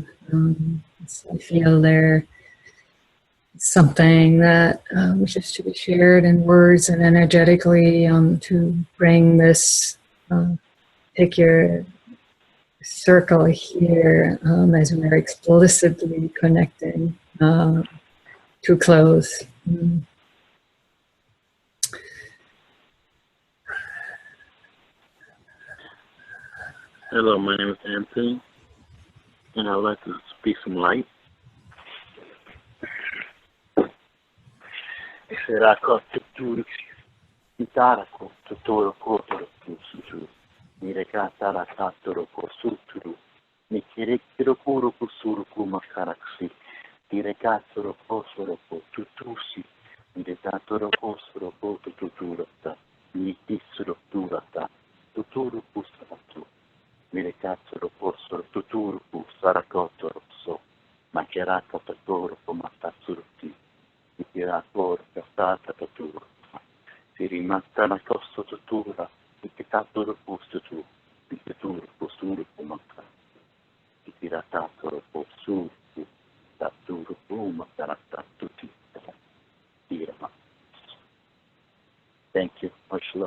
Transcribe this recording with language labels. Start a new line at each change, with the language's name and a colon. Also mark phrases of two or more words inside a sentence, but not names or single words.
English: So I feel there something that wishes to be shared in words and energetically to bring this, take your circle here as we're explicitly connecting to close. Hello, my name is Anthony, and I'd like to speak some light. Serako tuturu itarako tuturu kotoro tusuru mirekata la tatoro kosuturu mikirekiro kuro kusuru kumakaraksi direkatoro kosoro ko tutusi miretatoro kosoro ko tuturata mitisoro turata tuturu kusaratu mirekatoro kosoro tuturu kusarakotoro so makeraka tatoro komatasuruti Ikirakor kastata tatura. Sirimata na kosto tatura. Ikitatura postutu. Ikitura posturu kumaka. Ikiratatura posturu. Tatura kumaka tatuti. Irama. Thank you. Much love.